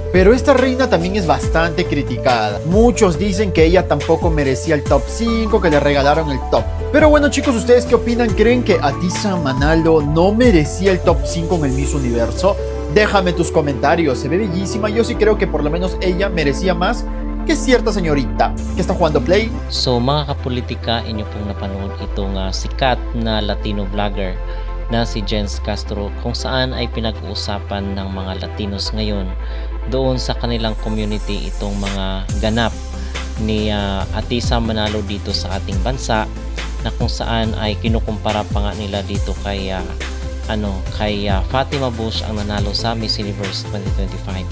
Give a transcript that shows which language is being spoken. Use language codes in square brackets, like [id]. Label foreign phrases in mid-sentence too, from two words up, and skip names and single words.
[es] Pero esta reina también es bastante criticada. Muchos dicen que ella tampoco merecía el top 5, que le regalaron el top. Pero bueno, chicos, ¿ustedes qué opinan? ¿Creen que Atisa Manalo no merecía el top 5 en el Miss Universo? Déjame tus comentarios, se ve bellísima. Yo sí creo que por lo menos ella merecía más que cierta señorita que está jugando Play. [tl] So mga kapolitika, inyo pong napanood itong sikat na [en] Latino vlogger [tl] na si Jens Castro, kung saan ay pinag-uusapan ng mga Latinos ngayon doon sa kanilang community itong mga ganap ni Atisa Manalo dito sa ating bansa, na kung saan ay kinukumpara pa nga nila dito kay Fatima Bush ang nanalo sa Miss Universe 2025.